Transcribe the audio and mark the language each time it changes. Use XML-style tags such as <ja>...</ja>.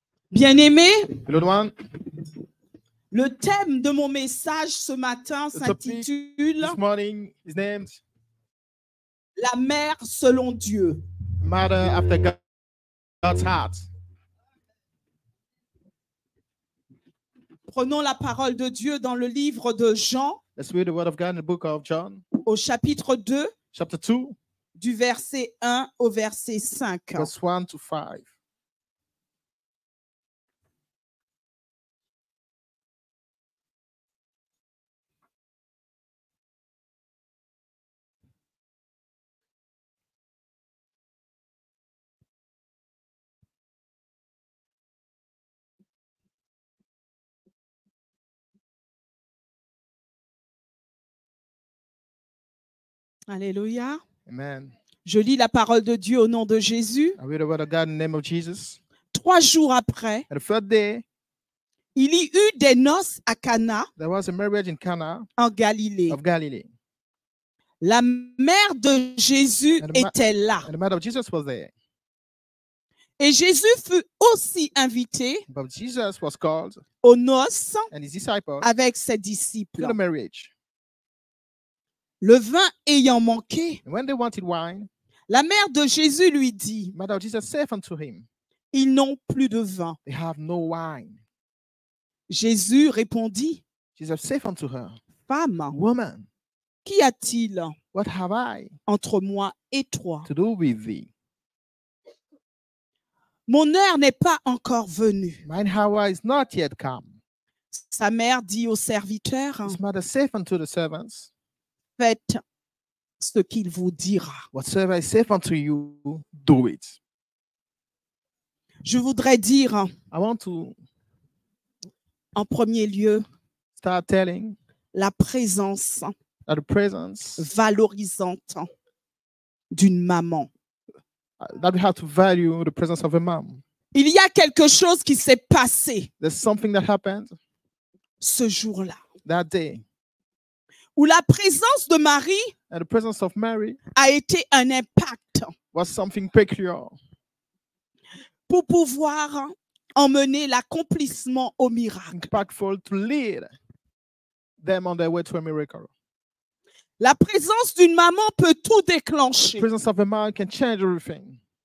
<fr>Bien-aimé, le thème de mon message ce matin s'intitule La mère selon Dieu.</fr> <en>Mother after God's heart.</en> <fr>Prenons la parole de Dieu dans le livre de Jean.</fr> <en>Let's read the word of God in the book of John.</en> <fr>Au chapitre 2.</fr> <en>Chapter 2.</en> <fr>Du verset 1 au verset 5.</fr> <en>Verse 1 to 5. Alléluia. Amen.</en> <fr>Je lis la parole de Dieu au nom de Jésus.</fr> <en>I read the word of God in the name of Jesus.</en> <fr>3 jours après,</fr> <en>And the third day,</en> <fr>il y eut des noces à Cana,</fr> <en>there was a marriage in Cana</en> <fr>en Galilée.</fr> <en>of Galilee.</en> <fr>La mère de Jésus était là.</fr> <en>And the mother of Jesus was there.</en> <fr>Et Jésus fut aussi invité</fr> <en>But Jesus was called</en> <fr>aux noces</fr> <en>and his disciples</en> <fr>avec ses disciples.</fr> <en>to the marriage.</en> <fr>Le vin ayant manqué,</fr> <en>And when they wanted wine,</en> <fr>la mère de Jésus lui dit,</fr> <en>mother of Jesus said unto him,</en> <fr>ils n'ont plus de vin.</fr> <en>they have no wine.</en> <fr>Jésus répondit,</fr> <en>Jesus said unto her,</en> <fr>femme,</fr> <en>woman,</en> <fr>qu'y a-t-il</fr> <en>what have I</en> <fr>entre moi et toi?</fr> <en>to do with thee?</en> <fr>Mon heure n'est pas encore venue.</fr> <en>Mine hour is not yet come.</en> <fr>Sa mère dit aux serviteurs,</fr> <en>His mother said unto the servants,</en> <fr>faites ce qu'il vous dira.</fr> <en>whatsoever I say unto you, do it.</en> <fr>Je voudrais dire,</fr> <en>I want to</en> <fr>en premier lieu,</fr> <en>start telling</en> <fr>la présence</fr> <en>that the presence</en> <fr>valorisante d'une maman.</fr> <en>that we have to value the presence of a mom.</en> <fr>Il y a quelque chose qui s'est passé</fr> <en>There's something that happened</en> <fr>ce jour-là,</fr> <en>that day,</en> <fr>où la présence de Marie</fr> <en>and the presence of Mary</en> <fr>a été un impact</fr> <en>was something peculiar</en> <fr>pour pouvoir emmener l'accomplissement au miracle.</fr> <en>impactful to lead them on their way to a miracle.</en> <fr>La présence d'une maman peut tout</fr> <en>The</en> <fr>déclencher.</fr> <en>presence of a man can change everything.</en>